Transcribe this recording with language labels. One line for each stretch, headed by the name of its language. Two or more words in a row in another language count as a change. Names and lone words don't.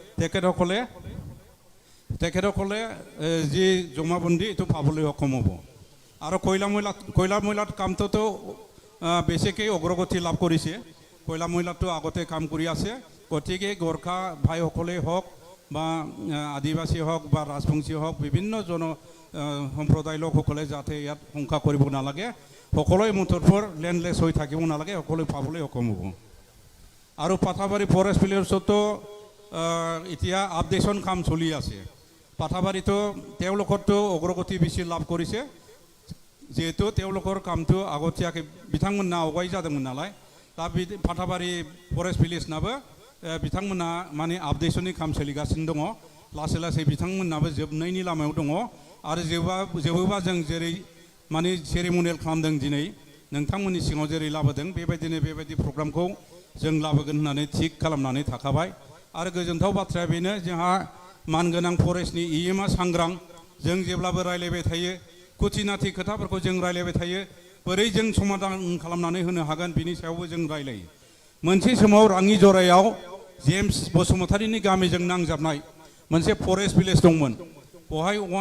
Assamese: তেখেতসকলে যি জমাবন্দী এইটো পাবলৈ সক্ষম হ'ব আৰু কয়লা ময়লাত কামটোতো বেছিকৈ অগ্ৰগতি লাভ কৰিছে কয়লা ময়লাটো আগতে কাম কৰি আছে গতিকে গোৰ্খা ভাইসকলেই হওক বা আদিবাসী হওক বা ৰাজবংশী হওক বিভিন্ন সম্প্ৰদায় লোকসকলে যাতে ইয়াত শংকা কৰিব নালাগে সকলোৱে মুঠৰ লেণ্ডলেছ হৈ থাকিব নালাগে সকলোৱে পাবলৈ সক্ষম হ'ব আৰু পাঠাবাৰী
English: forest village
Assamese: এতিয়া আপডেশ্যন কাম চলি আছে পাঠাবাৰীতো তেওঁলোকৰতো অগ্ৰগতি বেছি লাভ কৰিছে যিহেতু তেওঁলোকৰ কামটো আগতীয়াকৈ
Bodo: বিথাंमोना आवगाय जादोंमोन नालाय दा पाठाबारी
English: forest village
Bodo: बिथांमोना माने आपडेशननि काम सोलिगासिनो दङ लासै लासै बिथांमोनाबो जोबनायनि लामायाव दङ आरो जोबोबा जों जेरै माने सेरेमनियेल खालामदों दिनै नोंथांमोननि सिगाङाव जेरै लाबोदों बेबायदिनो बेबायदि प्रग्रामखौ जों लाबोगोन होननानै थिग खालामनानै थाखाबाय आरो गोजोनथाव बाथ्राया बेनो जोंहा मानगोनां फरेस्टनि इएमआ सांग्रां जों जेब्लाबो रायलायबाय थायो खुथिनाथि खोथाफोरखौ जों रायलायबाय थायो बोरै जों समाधान खालामनानै होनो हागोन बिनि सायावबो जों रायलायो मोनसे समाव राङि जरायाव जेम्स बसुमतारीनि गामिजों नांजाबनाय मोनसे
English: forest village
Bodo: दंमोन बहाय